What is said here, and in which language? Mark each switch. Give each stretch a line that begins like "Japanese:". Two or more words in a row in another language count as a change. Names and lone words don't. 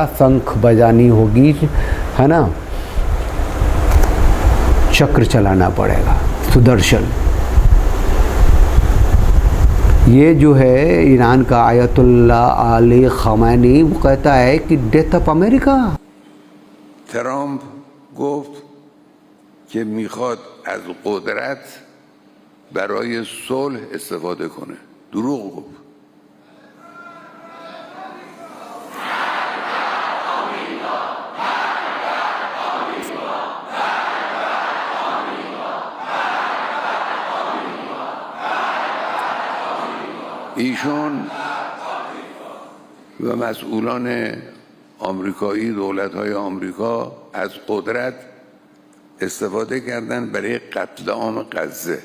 Hindi: शंख बजानी होगी, है ना, चक्र चलाना पड़ेगा, सुदर्शन। ये जो है ईरान का आयतुल्ला अली खमैनी वो कहता है कि
English: death of America.
Persian: ट्रम्प گفت که میخواد از قدرت برای صلح استفاده کنه. دروغ گفت. ایشون و مسئولان آمریکایی، دولت‌های آمریکا از قدرت استفاده کردن برای قتل عام غزه.